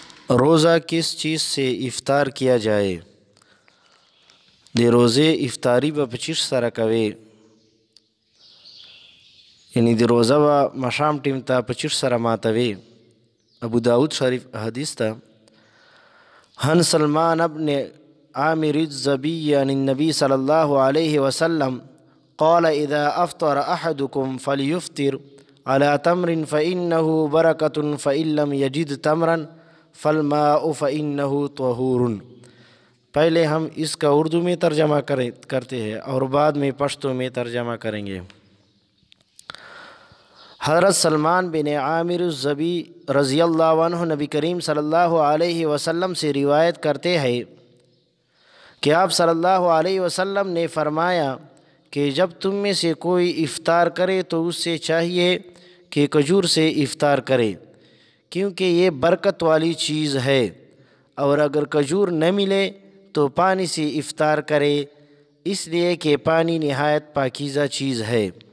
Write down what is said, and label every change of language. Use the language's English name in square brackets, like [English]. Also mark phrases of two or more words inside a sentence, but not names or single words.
[Urdu] روزہ کس چیز سے افطار کیا جائے؟ [Pashto] د روزے افطاری به په چیش سره کوي، یعنی د روزه به ماښام ټیم ته په چیش سره ماتوي. ابو داود شریف حدیث ته [Arabic] عن سلمان ابن عامر الزبي عن النبي صلى الله عليه وسلم قال اذا افطر احدكم فليفطر على تمر فانه بركة فان لم يجد تمرا فالماء فانه طهور. [Urdu] پہلے ہم اس کا اردو میں ترجمہ کرتے ہیں اور بعد میں پشتو میں ترجمہ کریں گے. حضرت سلمان بن عامر الزبی رضی اللہ عنہ نبی کریم صلی اللہ علیہ وسلم سے روایت کرتے ہیں کہ آپ صلی اللہ علیہ وسلم نے فرمایا کہ جب تم میں سے کوئی افطار کرے تو اس سے چاہیے کہ کھجور سے افطار کرے، کیونکہ یہ برکت والی چیز ہے، اور اگر کھجور نہ ملے تو پانی سے افطار کرے، اس لیے کہ پانی نہایت پاکیزہ چیز ہے.